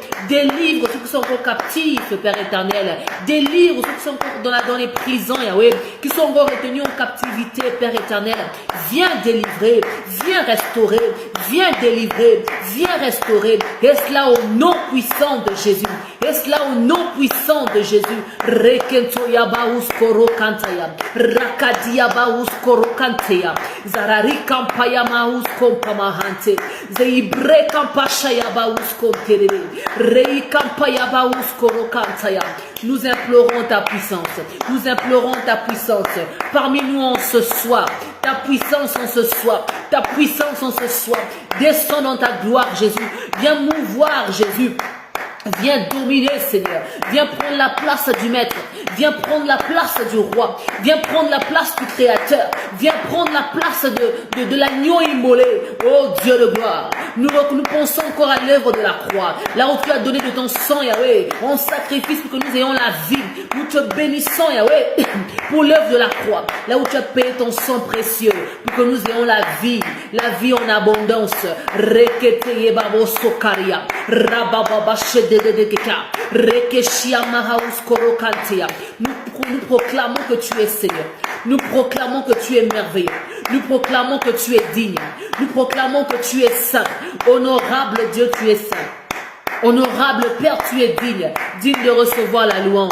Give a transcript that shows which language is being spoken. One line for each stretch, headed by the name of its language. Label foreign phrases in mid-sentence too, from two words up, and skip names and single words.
French: Délivre ceux qui sont encore captifs, Père éternel. Délivre ceux qui sont encore dans les prisons, Yahweh. Qui sont encore retenus en captivité, Père éternel. Viens délivrer. Viens restaurer. Viens délivrer. Viens restaurer. Et cela au nom puissant de Jésus. Et cela au nom puissant de Jésus. Rekento yaba uskoro kantaya. Rakadia ba uskoro kanteya. Zarari kampaya ma uskompamahante. Zeibre kampashaya ba uskonterere. Rei kampaya ba uskoro kantaya. Nous implorons ta puissance. Nous implorons ta puissance. Parmi nous en ce soir. Ta puissance en ce soir. Ta puissance en ce soir. Descends dans ta gloire, Jésus. Viens mouvoir, Jésus. Viens dominer, Seigneur. Viens prendre la place du Maître. Viens prendre la place du Roi. Viens prendre la place du Créateur. Viens prendre la place de l'agneau immolé. Oh Dieu de gloire. Nous pensons encore à l'œuvre de la croix. Là où tu as donné de ton sang, Yahweh, en sacrifice pour que nous ayons la vie. Nous te bénissons, Yahweh, pour l'œuvre de la croix. Là où tu as payé ton sang précieux pour que nous ayons la vie en abondance. Rekete babo sokaria. Rababa nous proclamons que tu es Seigneur. Nous proclamons que tu es merveilleux. Nous proclamons que tu es digne. Nous proclamons que tu es saint. Honorable Dieu, tu es saint. Honorable Père, tu es digne. Digne de recevoir la louange.